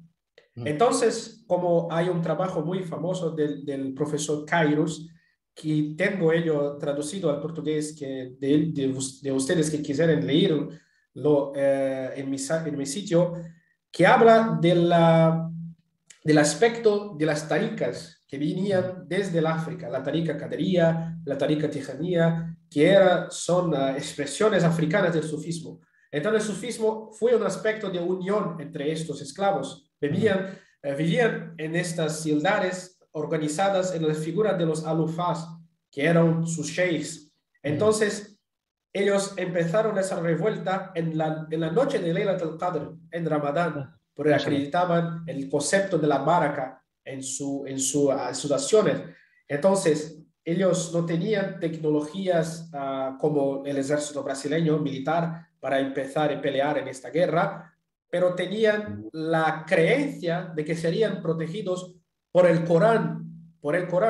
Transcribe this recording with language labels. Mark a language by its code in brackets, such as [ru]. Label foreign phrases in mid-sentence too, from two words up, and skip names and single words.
[es] Entonces, como hay un trabajo muy famoso del profesor Kairos, que tengo ello traducido al portugués, que de ustedes que quisieran leerlo en mi sitio, que habla del aspecto de las taricas que venían desde el África, la tarica Qadiriyya, la tarica Tijaniyya, que son expresiones africanas del sufismo. Entonces el sufismo fue un aspecto de unión entre estos esclavos. Vivían en estas ciudades organizadas en las figuras de los alufás, que eran sus sheikhs. Entonces, ellos empezaron esa revuelta en la noche de Laylat al-Qadr, en Ramadán, porque acreditaban el concepto de la baraka en sus acciones. Entonces, ellos no tenían tecnologías como el ejército brasileño militar para empezar a pelear en esta guerra, pero tenían la creencia de que serían protegidos por el Corán.